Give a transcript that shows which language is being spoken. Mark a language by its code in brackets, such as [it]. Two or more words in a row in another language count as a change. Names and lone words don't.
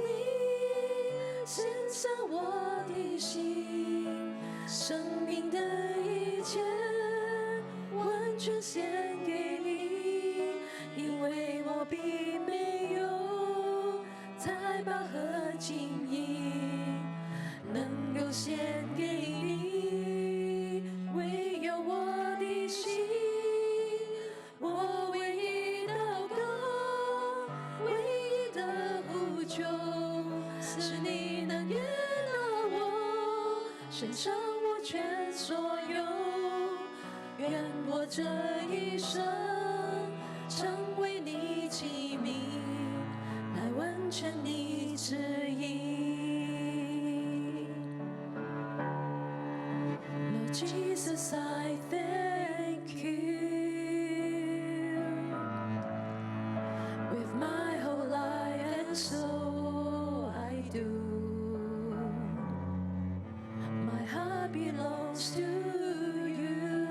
[zh] 獻上我的心，生命的一切，完全獻給你，因為我並沒有財寶和金銀，能夠獻給你，唯有我的心，我唯一禱告，唯一的救，是你能悦纳我，献上我全所有。愿我这一生成为你器皿，来完成你旨意。 [en] Lord Jesus, I thank you with my whole life and soul. I do. My heart belongs to you.